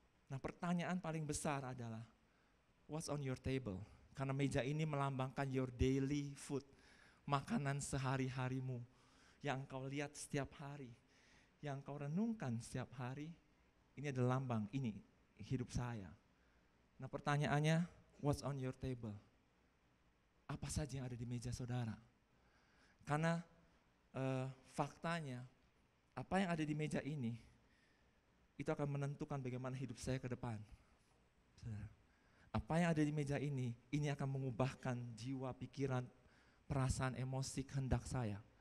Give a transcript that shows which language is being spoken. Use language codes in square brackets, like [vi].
[id] Nah, pertanyaan paling besar adalah, [en] what's on your table? [id] Karena meja ini melambangkan [en] your daily food, [id] makanan sehari-harimu, yang engkau lihat setiap hari, yang engkau renungkan setiap hari. Ini adalah lambang, ini hidup saya. Nah, pertanyaannya, [en] what's on your table? [id] Apa saja yang ada di meja saudara? Karena faktanya, apa yang ada di meja ini, itu akan menentukan bagaimana hidup saya ke depan. Saudara, apa yang ada di meja ini akan mengubahkan jiwa, pikiran, perasaan, emosi, kehendak saya.